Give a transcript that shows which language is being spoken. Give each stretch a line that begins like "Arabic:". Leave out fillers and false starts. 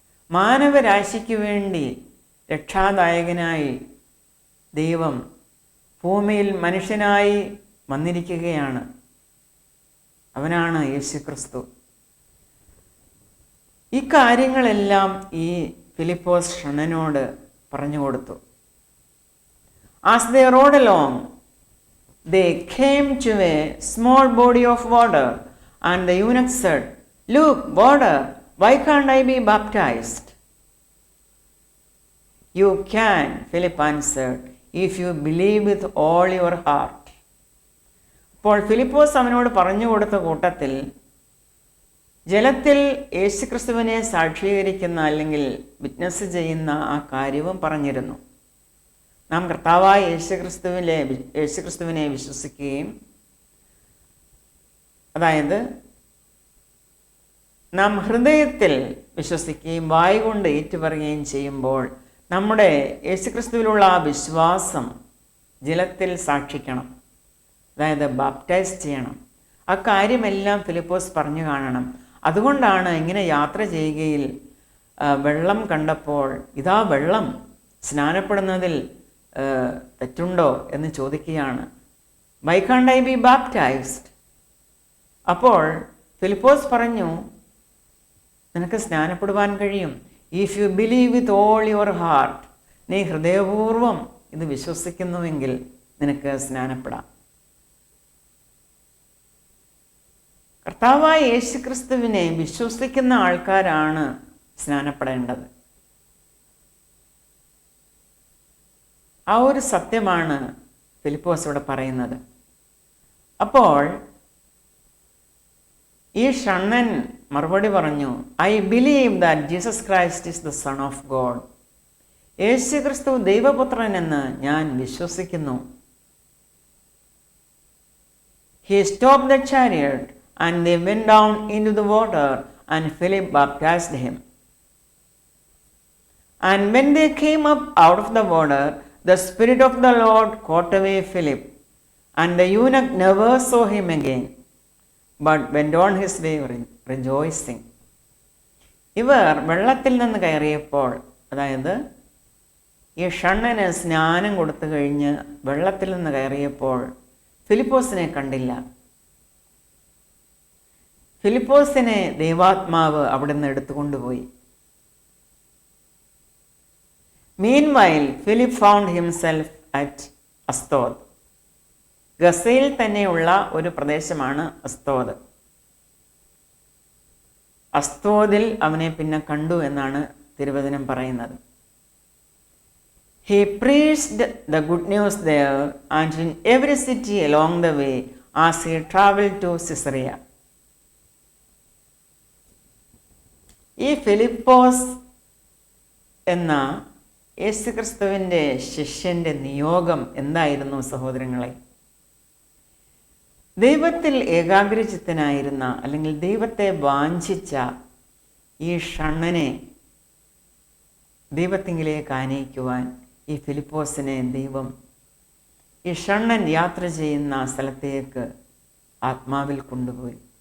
Malayalam: മാനവരാശിക്ക് വേണ്ടി രക്ഷാദായകനായി ദൈവം ഭൂമിയിൽ മനുഷ്യനായി വന്നിരിക്കുകയാണ്. അവനാണ് യേശുക്രിസ്തു. ഈ കാര്യങ്ങളെല്ലാം ഈ ഫിലിപ്പോസ് ഷണ്ണനോട് പറഞ്ഞു കൊടുത്തു.
English: As they rode along, they came to a small body of water, and the eunuch said, "Look, water, why can't I be baptized?" "You can," Philip answered, "if you believe with all your heart."
Malayalam: അപ്പോൾ ഫിലിപ്പോസ് അവനോട് പറഞ്ഞു കൊടുത്ത കൂട്ടത്തിൽ ജലത്തിൽ യേശുക്രിസ്തുവിനെ സാക്ഷീകരിക്കുന്ന അല്ലെങ്കിൽ witness ചെയ്യുന്ന ആ കാര്യവും പറഞ്ഞിരുന്നു. നാം കർത്താവായ യേശുക്രിസ്തുവിനെ വിശ്വസിക്കുകയും, അതായത് നാം ഹൃദയത്തിൽ വിശ്വസിക്കുകയും വായ് കൊണ്ട് ഏറ്റുപറയുകയും ചെയ്യുമ്പോൾ നമ്മുടെ യേശുക്രിസ്തുവിലുള്ള ആ വിശ്വാസം ജലത്തിൽ സാക്ഷിക്കണം, അതായത് ബാപ്റ്റൈസ് ചെയ്യണം. ആ കാര്യമെല്ലാം ഫിലിപ്പോസ് പറഞ്ഞു കാണണം. അതുകൊണ്ടാണ് ഇങ്ങനെ യാത്ര ചെയ്യുകയിൽ വെള്ളം കണ്ടപ്പോൾ, ഇതാ വെള്ളം, സ്നാനപ്പെടുന്നതിൽ തെറ്റുണ്ടോ എന്ന് ചോദിക്കുകയാണ്.
English: "Why can't I be baptized?"
Malayalam: അപ്പോൾ ഫിലിപ്പോസ് പറഞ്ഞു, നിനക്ക് സ്നാനപ്പെടുവാൻ കഴിയും.
English: "If you believe with all your heart,"
Malayalam: നീ ഹൃദയപൂർവ്വം ഇത് വിശ്വസിക്കുന്നുവെങ്കിൽ നിനക്ക് സ്നാനപ്പെടാം. കർത്താവായ യേശുക്രിസ്തുവിനെ വിശ്വസിക്കുന്ന ആൾക്കാരാണ് സ്നാനപ്പെടേണ്ടത്. ആ ഒരു സത്യമാണ് ഫിലിപ്പോസ് ഇവിടെ പറയുന്നത്. അപ്പോൾ ഈ ഷണ്ണൻ മറുപടി പറഞ്ഞു,
English: "I believe that Jesus Christ is the Son of God."
Malayalam: യേശുക്രിസ്തു ദൈവപുത്രൻ എന്ന് ഞാൻ വിശ്വസിക്കുന്നു.
English: He stopped the chariot and they went down into the water, and Philip baptized him. And when they came up out of the water, the Spirit of the Lord caught away Philip, and the eunuch never saw him again, but went on his way rejoicing.
Malayalam: ഇവർ വെള്ളത്തിൽ നിന്ന് കയറിയപ്പോൾ, അതായത് ഈ ഷണ്ണന് സ്നാനം കൊടുത്തു കഴിഞ്ഞ് വെള്ളത്തിൽ നിന്ന് കയറിയപ്പോൾ ഫിലിപ്പോസിനെ കണ്ടില്ല. ഫിലിപ്പോസിനെ ദൈവാത്മാവ് അവിടുന്ന് എടുത്തുകൊണ്ടുപോയി.
English: Meanwhile, Philip found himself at Ashdod.
Malayalam: ഗസയിൽ തന്നെയുള്ള ഒരു പ്രദേശമാണ് അസ്തോദ്. അസ്തോദിൽ അവനെ പിന്നെ കണ്ടു എന്നാണ് തിരുവചനം പറയുന്നത്.
English: He preached the good news there and in every city along the way as he traveled to Caesarea.
Malayalam: ഈ ഫിലിപ്പോസ് എന്ന യേശുക്രിസ്തുവിൻ്റെ ശിഷ്യൻ്റെ നിയോഗം എന്തായിരുന്നു സഹോദരങ്ങളെ? ദൈവത്തിൽ ഏകാഗ്രചിത്തനായിരുന്ന അല്ലെങ്കിൽ ദൈവത്തെ വാഞ്ചിച്ച ഈ ഷണ്ണനെ ദൈവത്തിങ്കിലേക്ക് ആനയിക്കുവാൻ ഈ ഫിലിപ്പോസിനെ ദൈവം ഈ ഷണ്ണൻ യാത്ര ചെയ്യുന്ന സ്ഥലത്തേക്ക് ആത്മാവിൽ കൊണ്ടുപോയി.